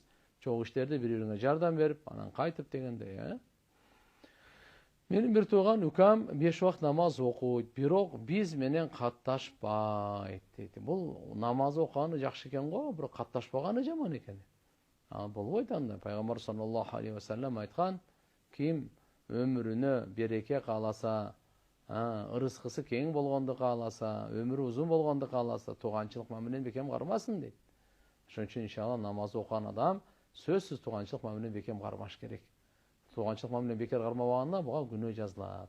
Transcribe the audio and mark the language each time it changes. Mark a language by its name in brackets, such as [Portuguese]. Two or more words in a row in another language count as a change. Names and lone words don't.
[Kyrgyz] Чогуу иштерди бири-бириңе жардам берип, анан кайтып дегендей, Менин бир тууган укам 5 убакыт намаз окуйт, бирок биз менен катташпайт дейт. Бул намаз окуганы жакшы экен го, бирок катташпаганы жаман экен. Болбойт анда. Пайгамбар [Arabic] صلى الله عليه وسلم [Kyrgyz] айткан, ким өмүрүнө береке кааласа, ырыскысы кең болгонду кааласа, өмүрү узун болгонду кааласа, тууганчылык мамилени бекем кармасын дейт. Ошон үчүн иншалла намаз окуган адам сөзсүз тууганчылык мамилени бекем кармаш керек. Тууганчылык мамилени бекер кармабаганда буга күнөө жазылат.